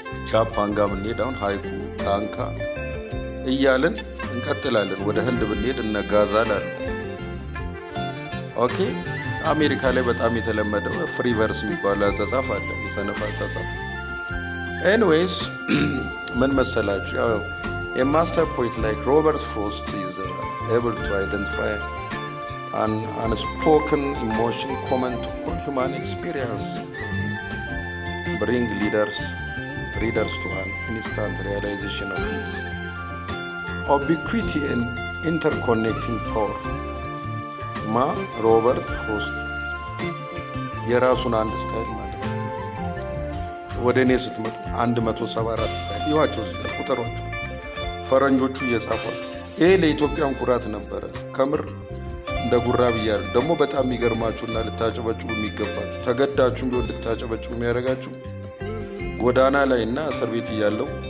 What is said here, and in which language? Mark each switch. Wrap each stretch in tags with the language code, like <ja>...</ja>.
<am>ጃፓን ጋር ብንሄድ አሁን ሃይኩ፣ ታንካ እያለን እንቀጥላለን። ወደ ህንድ ብንሄድ እነ ጋዛል አለ። ኦኬ። አሜሪካ ላይ በጣም የተለመደው ፍሪ ቨርስ የሚባለው አጻጻፍ አለ፣ የሰነፍ አጻጻፍ። ኤኒዌይስ ምን መሰላችሁ?</am> <en>A master poet like Robert Frost is able to identify an unspoken emotion common to all human experience, bring readers to an instant realization of its ubiquity and interconnecting power.</en> <am>ሮበርት ፍሮስት የራሱን አንድ ስታይል ማለት ነው። ወደ እኔ ስትመጡ 174 ስታይል ይዋቸው እዚህ ጋር ቁጥሯቸው ፈረንጆቹ እየጻፏቸው። ይሄ ለኢትዮጵያን ኩራት ነበረ። ከምር እንደ ጉራ ብያል። ደግሞ በጣም የሚገርማችሁና ልታጨበጭቡ የሚገባችሁ ተገዳችሁም ቢሆን ልታጨበጭቡ የሚያደርጋችሁ ጎዳና ላይ እና እስር ቤት እያለው</am>